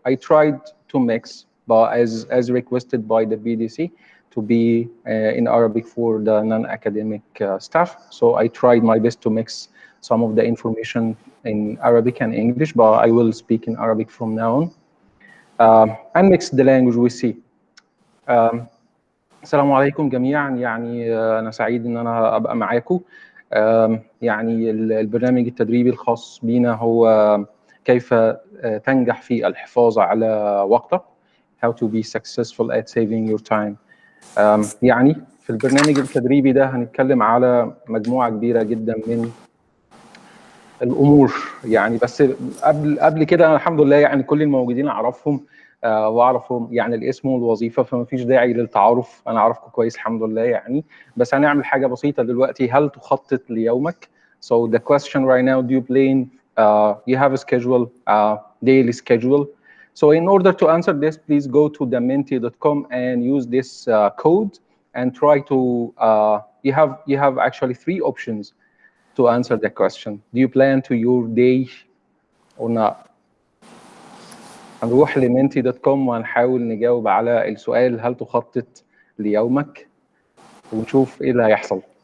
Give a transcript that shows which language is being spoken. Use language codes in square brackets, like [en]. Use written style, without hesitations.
[en] I tried to mix, but as requested by the BDC, to be in Arabic for the non-academic staff. So I tried my best to mix some of the information in Arabic and English, but I will speak in Arabic from now on. And mix the language we see. [ar] السلام عليكم جميعا. يعني أنا سعيد إن أنا أبقى معاكم. يعني البرنامج التدريبي الخاص بينا هو كيف تنجح في الحفاظ على وقتك. [en] How to be successful at saving your time. [ar] يعني في البرنامج التدريبي ده هنتكلم على مجموعة كبيرة جدا من الأمور. يعني بس قبل كده أنا الحمد لله يعني كل الموجودين أعرفهم واعرفهم يعني الاسم والوظيفه، فما فيش داعي للتعارف، انا اعرفكم كويس الحمد لله يعني. بس هنعمل حاجه بسيطه دلوقتي. هل تخطط ليومك؟ [en] So the question right now, do you plan, you have a schedule, daily schedule? So in order to answer this, please go to dementi.com and use this code and try to you have actually 3 options to answer the question. Do you plan to your day or not? [ar] هنروح لمنتي.com وهنحاول نجاوب على السؤال هل تخطط ليومك، ونشوف ايه اللي هيحصل.